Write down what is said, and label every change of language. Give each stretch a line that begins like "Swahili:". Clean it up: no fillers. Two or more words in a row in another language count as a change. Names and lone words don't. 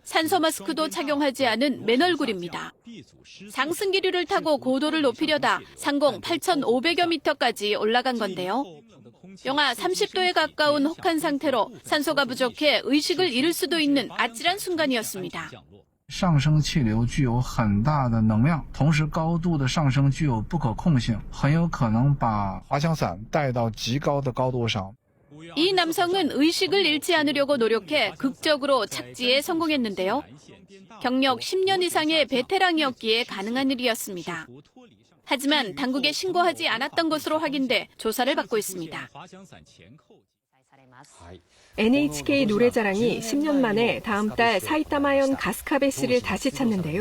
Korean: 산소 마스크도 착용하지 않은 맨얼굴입니다. 상승 기류를 타고 고도를 높이려다 상공 8,500여 미터까지 올라간 건데요. 영하 30도에 가까운 혹한 상태로 산소가 부족해 의식을 잃을 수도 있는 아찔한 순간이었습니다.
Chinese: 上升气流具有很大的能量，同时高度的上升具有不可控性，很有可能把滑翔伞带到极高的高度上。
Korean: 이 남성은 의식을 잃지 않으려고 노력해 극적으로 착지에 성공했는데요. 경력 10년 이상의 베테랑이었기에 가능한 일이었습니다. 하지만 당국에 신고하지 않았던 것으로 확인돼 조사를 받고 있습니다. NHK 노래자랑이 10년 만에 다음 달 사이타마현 가스카베 씨를 다시 찾는데요.